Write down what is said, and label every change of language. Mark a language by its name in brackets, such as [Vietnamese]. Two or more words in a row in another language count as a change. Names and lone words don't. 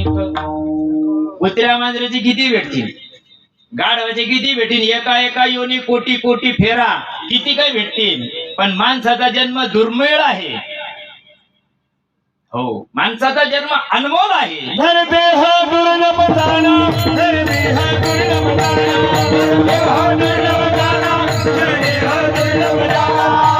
[Marathi] कुत्र्या मांजराची किती भेटतील? गाढवाचे किती भेटतील? एका एका योनी कोटी कोटी फेरा किती काय भेटतील? पण माणसाचा जन्म दुर्मिळ आहे. हो, माणसाचा जन्म अनमोल आहे. [Hindi] धर देह दुर्लभ जाना. धर देह दुर्लभ जाना. धर देह दुर्लभ जाना. धर देह दुर्लभ जाना.